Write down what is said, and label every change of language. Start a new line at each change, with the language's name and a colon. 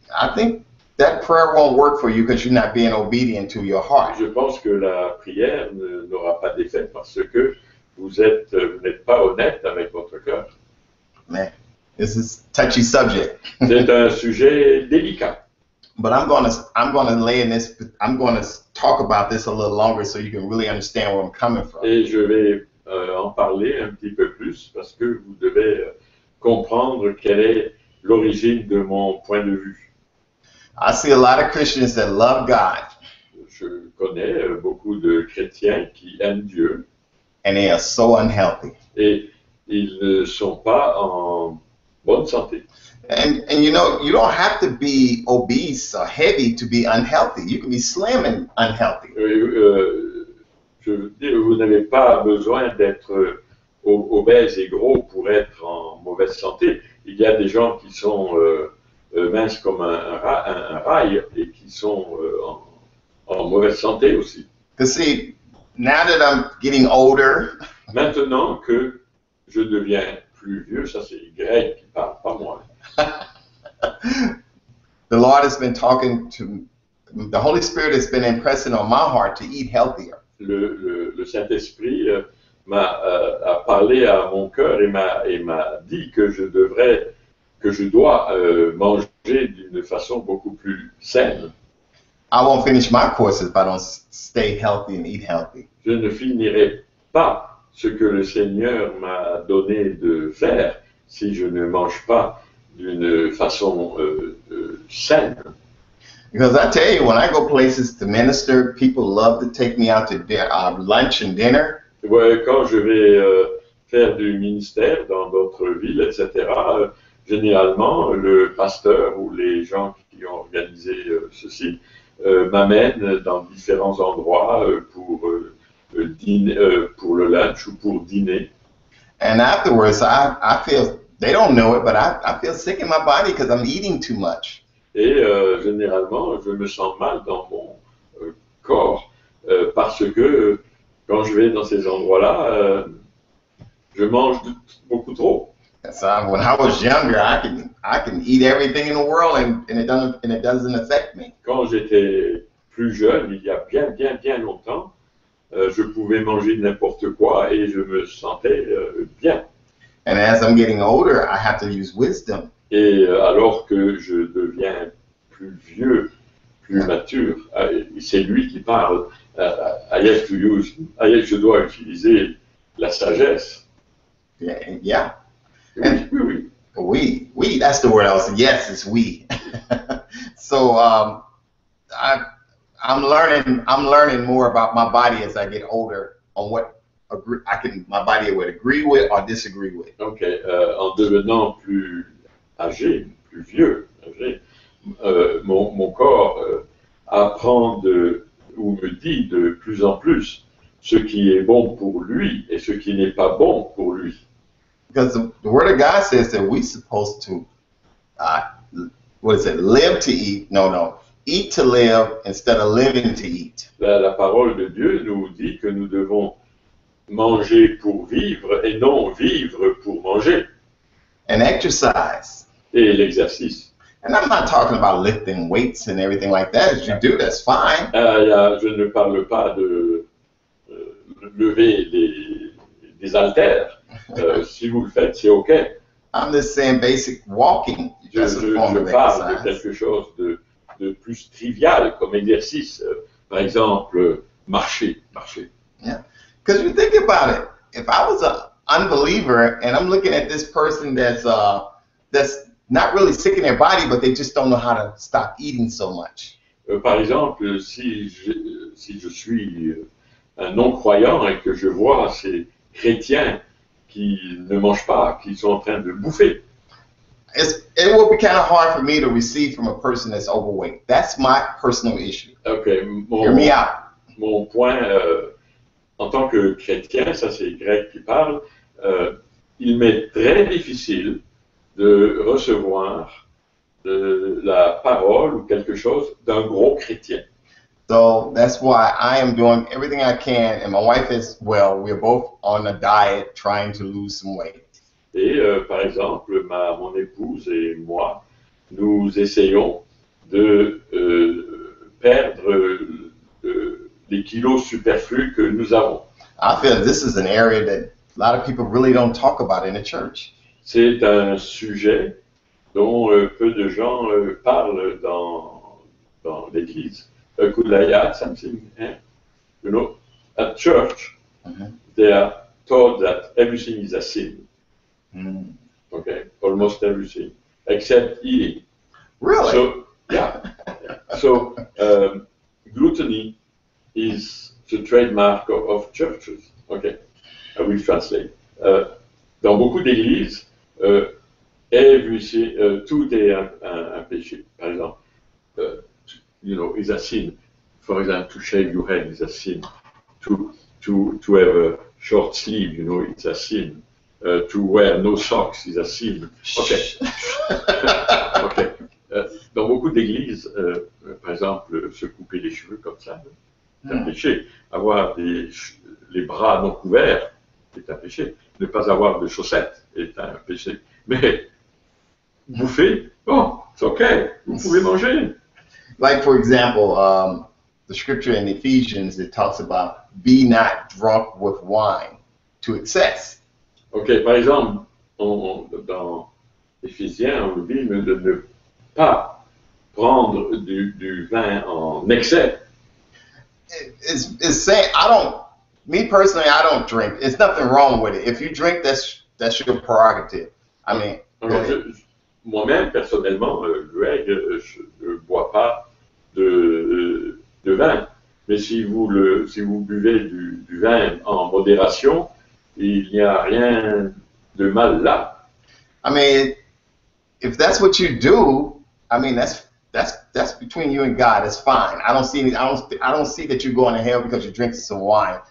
English: I think that prayer won't work for you because you're not being obedient to your heart.
French: Je pense que la prière n'aura pas d'effet parce que vous n'êtes pas honnête avec votre cœur.
English: Man, this is a touchy subject.
French: C'est un sujet délicat.
English: But I'm going to lay in this. I'm going to talk about this a little longer so you can really understand where I'm coming from.
French: Et je vais en parler un petit peu plus parce que vous devez comprendre quelle est l'origine de mon point de vue.
English: I see a lot of Christians that love God.
French: Je connais beaucoup de chrétiens qui aiment Dieu.
English: And they are so unhealthy.
French: Et ils ne sont pas en bonne santé.
English: And you know, you don't have to be obese or heavy to be unhealthy. You can be slim and unhealthy.
French: Je veux dire, vous n'avez pas besoin d'être obèse et gros pour être en mauvaise santé. Il y a des gens qui sont minces comme un rail et qui sont en mauvaise santé aussi.
English: Because see, now that I'm getting older,
French: maintenant que je deviens plus vieux, ça c'est Greg qui parle, pas moi.
English: The Lord has been talking to, the Holy Spirit has been impressing on my heart to eat healthier.
French: le Saint-Esprit a parlé à mon cœur et m'a dit que je dois manger d'une façon beaucoup plus saine.
English: I won't finish my courses if I don't stay healthy and eat healthy.
French: Je ne finirai pas ce que le Seigneur m'a donné de faire si je ne mange pas d'une façon saine.
English: Because I tell you, when I go places to minister, people love to take me out to lunch and dinner.
French: Ouais, quand je vais faire du ministère dans d'autres villes, etc., généralement, le pasteur ou les gens qui ont organisé ceci m'amènent dans différents endroits pour le lunch ou pour dîner.
English: And afterwards, I feel, they don't know it, but I feel sick in my body because I'm eating too much.
French: Et généralement, je me sens mal dans mon corps parce que quand je vais dans ces endroits-là, je mange beaucoup trop.
English: So when I was younger, I can eat everything in the world and it doesn't affect me.
French: Quand j'étais plus jeune, il y a bien longtemps, je pouvais manger n'importe quoi et je me sentais bien.
English: And as I'm getting older, I have to use wisdom.
French: Et alors que je deviens plus vieux, plus mature, c'est lui qui parle. Je dois utiliser la sagesse.
English: Yeah.
French: Oui.
English: We, that's the word I was saying. Yes, it's we. So I'm learning more about my body as I get older on what my body would agree with or disagree with.
French: Ok, en devenant plus âgé, plus vieux, mon corps apprend ou me dit de plus en plus ce qui est bon pour lui et ce qui n'est pas bon pour lui.
English: Because the Word of God says that we're supposed to, live to eat? No, eat to live instead of living to eat.
French: La parole de Dieu nous dit que nous devons manger pour vivre et non vivre pour manger.
English: And exercise.
French: Et l'exercice.
English: And I'm not talking about lifting weights and everything like that. If you do, that's fine.
French: Je ne parle pas de lever des haltères. Si vous le faites, c'est OK.
English: I'm just saying basic walking.
French: Je parle de quelque chose de plus trivial comme exercice. Par exemple, marcher.
English: Yeah. Because you think about it. If I was an unbeliever and I'm looking at this person that's not really sick in their body, but they just don't know how to stop eating so much.
French: Par exemple, si je suis un non-croyant et que je vois ces chrétiens qui ne mangent pas, qui sont en train de bouffer.
English: It will be kind of hard for me to receive from a person that's overweight. That's my personal issue. Okay, Hear me out.
French: Mon point, en tant que chrétien, ça c'est grec qui parle, il m'est très difficile de recevoir la parole ou quelque chose d'un gros chrétien.
English: So that's why I am doing everything I can, and my wife as well. We're both on a diet trying to lose some weight.
French: Et par exemple, mon épouse et moi, nous essayons de perdre les kilos superflus que nous avons.
English: I feel this is an area that a lot of people really don't talk about in the church.
French: C'est un sujet dont peu de gens parlent dans l'Église.
English: Could I add something? You know, at church, they are taught that everything is a sin. Okay, almost everything, except eating. Really? So, yeah. So, gluttony is the trademark of churches. Okay, I will translate.
French: Dans beaucoup d'églises, tout est un péché. Par exemple,
English: is a sin. For example, to shave your head is a sin. To have a short sleeve, it's a sin. To wear no socks is a sin. Okay. Okay.
French: Dans beaucoup d'églises, par exemple, se couper les cheveux comme ça, c'est un péché. Avoir les bras non couverts est un péché. Ne pas avoir de chaussettes est un péché. Mais bouffer, c'est OK, vous pouvez manger.
English: Like, for example, the scripture in Ephesians that talks about be not drunk with wine to excess.
French: Ok, par exemple, dans Éphésiens, on nous dit de ne pas prendre du vin en excès.
English: It's saying me personally, I don't drink. It's nothing wrong with it. If you drink, that's your prerogative. I mean,
French: moi-même, personnellement, Greg, je ne bois pas de vin. Mais si vous buvez du vin en modération, il n'y a rien de mal là.
English: I mean, if that's what you do, I mean that's between you and God. That's fine. I don't see that you're going to hell because you're drinking some wine.